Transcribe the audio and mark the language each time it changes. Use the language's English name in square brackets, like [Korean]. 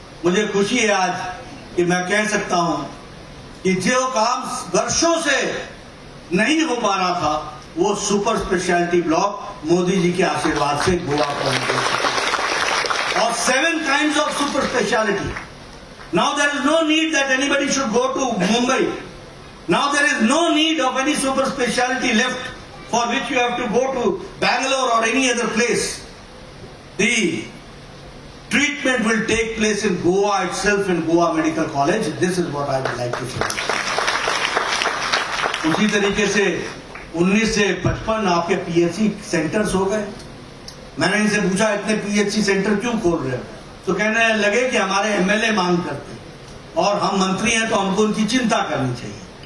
[Hindi] मुझे खुशी है आज कि मैं कह सकता हूं कि जो काम वर्षों से नहीं हो पा रहा था वो super speciality block Modi ji के आशीर्वाद से गोवा को और [English] 7 kinds of super speciality. Now there is no need that anybody should go to Mumbai. Now there is no need of any super speciality left for which you have to go to Bangalore or any other place. The treatment will take place in Goa itself, in Goa Medical College. This is what I would like to say. [Hindi] उसी तरीके से 19 से 55 आपके PHC centres हो गए। मैंने इनसे पूछा इतने पीएचसी सेंटर क्यों खोल रहे हो, तो कहने लगे कि हमारे एमएलए मांग करते हैं और हम मंत्री हैं तो हमको उनकी चिंता करनी चाहिए।